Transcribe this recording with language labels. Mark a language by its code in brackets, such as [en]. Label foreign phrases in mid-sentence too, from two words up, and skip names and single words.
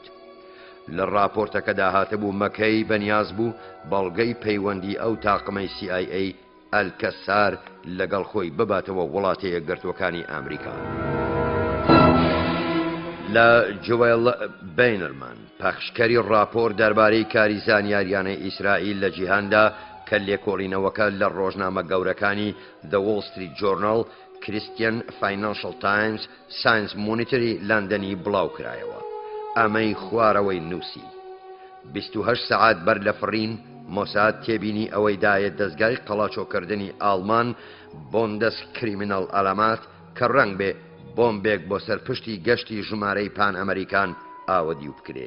[ckb] لە ڕاپۆرتەکەدا هاتبوو مەکەی بەنیاز بوو بەڵگەی پەیوەندی ئەو تاقمەی CIA ئەلکەسار لەگەڵ خۆی بباتەوە وڵاتە یەکگرتووەکانی ئەمریکا. لە جوێل بینەرمان پەخشکەری ڕاپۆر دەربارەی کاری زانیاریانەی ئیسرائیل لە جیهاندا کە لێکۆڵینەوەکە لە ڕۆژنامە گەورەکانی The Wall Street Journal، Christian Financial Times، Science Monitory لەندەنی بڵاو کرایەوە. ئەمەی خوارەوەی نووسی 28 سەعات بەر لە فڕین مۆساد تێبینی ئەوەی دایە دەستگای قەڵاچۆکردنی ئاڵمان بۆندەس کریمینەڵ ئەلەمات کە ڕەنگ بێ بۆمبێک بۆ سەرپشتی گەشتی ژمارەی پان ئەمریکان ئاوەدی و بکرێ.